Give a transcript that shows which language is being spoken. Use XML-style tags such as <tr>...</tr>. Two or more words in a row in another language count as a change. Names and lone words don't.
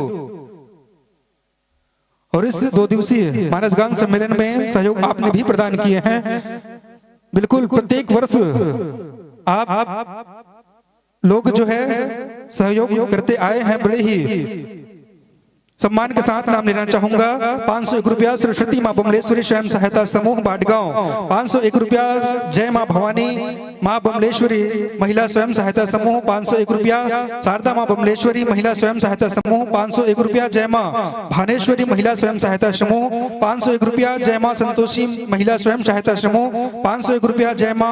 <hi>और इस 2 दिवसीय मानस गान सम्मेलन में सहयोग आपने भी प्रदान किए हैं। बिल्कुल प्रत्येक वर्ष आप लोग जो है सहयोग करते आए हैं, बड़े ही सम्मान के साथ नाम लेना चाहूंगा। 501 रुपया, सरस्वती मां बमलेश्वरी स्वयं सहायता समूह बाटगांव 501 रुपया, जय मां भवानी मां बमलेश्वरी महिला स्वयं सहायता समूह 501 रुपया, शारदा मां बमलेश्वरी महिला स्वयं सहायता समूह 501 रुपया, जय मां भानेश्वरी महिला स्वयं सहायता समूह 501 रुपया, जय मां संतोषी महिला स्वयं सहायता समूह 501 रुपया, जय मां</hi>